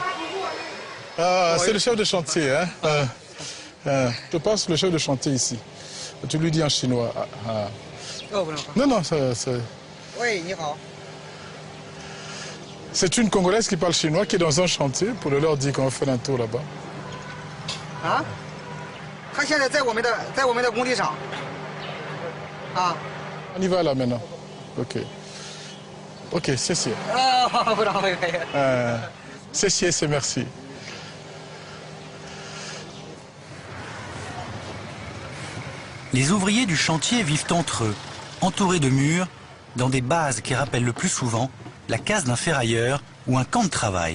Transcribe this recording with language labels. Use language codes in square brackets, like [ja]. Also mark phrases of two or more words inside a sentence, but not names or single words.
[fr] C'est le chef de chantier. Je passe le chef de chantier ici. Tu lui dis en chinois. Non, c'est... Oui, [zh] 你好. [fr] C'est une Congolaise qui parle chinois qui est dans un chantier pour leur dire qu'on va faire un tour là-bas. Ah? [zh] 他现在在我们的工地上。啊。 [fr] On y va là maintenant. Ok. Ok, c'est. [zh] 不知道会可以。 [fr] C'est merci. Les ouvriers du chantier vivent entre eux, entourés de murs, dans des bases qui rappellent le plus souvent la case d'un ferrailleur ou un camp de travail.